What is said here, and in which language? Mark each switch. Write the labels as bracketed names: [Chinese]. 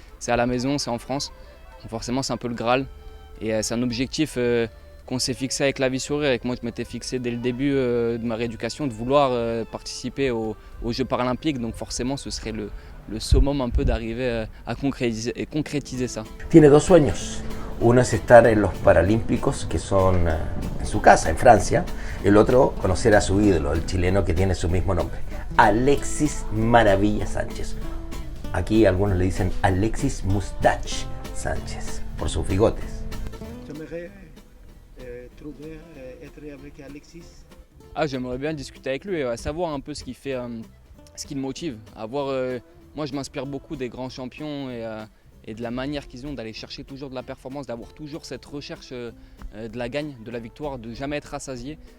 [French] C'est à la maison, c'est en France. Donc forcément, c'est un peu le Graal. Et c'est un objectif qu'on s'est fixé avec La Vie Sourire et que moi je m'étais fixé dès le début de ma rééducation de vouloir participer aux Jeux paralympiques. Donc forcément, ce serait le summum un peu d'arriver à concrétiser ça. [Spanish] Tiene dos sueños. Uno es estar en los Paralímpicos, que son en su casa, en Francia. El otro, conocer a su ídolo, el chileno que tiene su mismo nombre, Alexis Maravilla Sánchez. Aquí algunos le dicen Alexis Mustache Sánchez, por sus bigotes. [French] J'aimerais trouver être avec Alexis. J'aimerais bien discuter avec lui, savoir un peu ce qu'il fait, ce qui le motive. Moi, je m'inspire beaucoup des grands champions et de la manière qu'ils ont d'aller chercher toujours de la performance, d'avoir toujours cette recherche de la gagne, de la victoire, de jamais être rassasié.